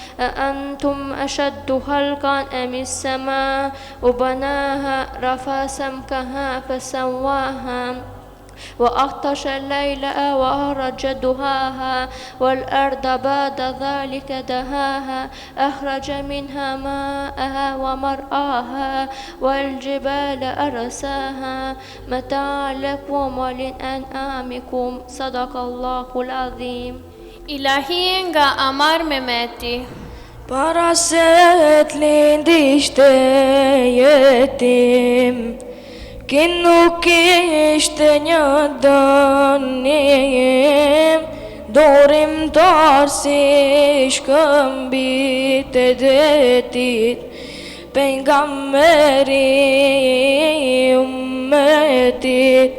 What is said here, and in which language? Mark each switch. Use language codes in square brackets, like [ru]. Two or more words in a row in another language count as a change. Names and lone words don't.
[ar] أأنتم أشد خلقا أم السماء وبناها رفع سمكها فسواها وأغطش الليل وأخرج ضحاها والأرض بعد ذلك دهاها أخرج منها ماءها ومرعاها والجبال أرساها متاعا لكم ولأنعامكم صدق الله العظيم. [sq] Ilahi nga Amar Mehmeti. Para se t'lindi ishte jetim, ki nuk ishte një dënim, Dorimtar si shkëmbit e detit, pejgamberi ummetit.